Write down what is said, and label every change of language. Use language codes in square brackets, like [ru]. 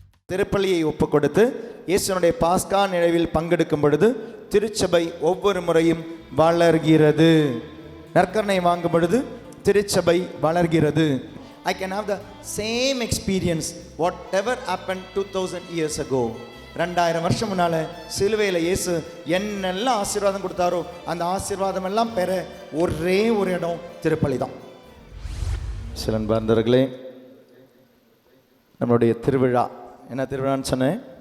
[ta] திருப்பலியை ஒப்பு கொடுத்து இயேசுனுடைய பாஸ்கா நினைவில் பங்கெடுக்கும் பொழுது திருச்சபை ஒவ்வொரு முறையும் வளர்கிறது. நற்கருணை வாங்கும் பொழுது திருச்சபை வளர்கிறது. [en] I can have the same experience whatever happened 2000 years ago. [ta] 2000 வருஷம் முன்னால சிலுவையில் இயேசு என்னெல்லாம் ஆசீர்வாதம் கொடுத்தாரோ அந்த ஆசீர்வாதம் எல்லாம் பெற ஒரே ஒரு இடம் திருப்பலி தான். சிலன்பார்ந்தவர்களே, நம்மளுடைய திருவிழா என்ன திருவிழான்னு சொன்னேன்?